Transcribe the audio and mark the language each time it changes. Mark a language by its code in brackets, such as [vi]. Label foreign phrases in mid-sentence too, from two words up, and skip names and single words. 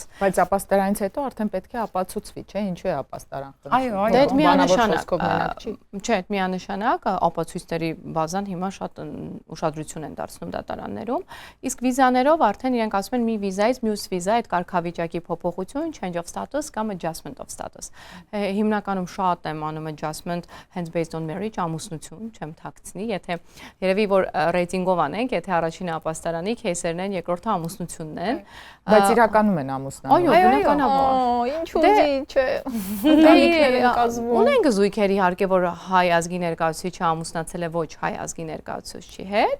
[hy] Բայց ապաստարանից հետո արդեն պետք է ապացուցվի, չէ՞, ինչու է ապաստարան խնդրում։ Այո, Դա այդ միանշանակ չի։ Չէ, այդ միանշանակ ապացույցների բազան հիմա շատ ուշադրություն են դարձնում դատարաններում, իսկ վիզաներով արդեն իրենք ասում են մի վիզայից մյուս վիզա, այդ կարգավիճակի փոփոխություն, [en] change of status կամ adjustment of status։ [hy] Հիմնականում շատ եմ անում [en] adjustment hence based on marriage, [hy] ամուսնություն, չեմ թաքցնի, եթե երևի որ ռեյտինգով անենք, եթե առաջինը ապաստարանի քեյսերն են, երկրորդը ամուսնությունն են, բայց իրականում են ամուսնանում։ Այո, բնականաբար։ Ինչ ուզի, չէ։ Ունենք զույգեր իհարկե, որ հայ ազգի ներկայացուցիչը ամուսնացել է ոչ հայ ազգի ներկայացուցչի հետ։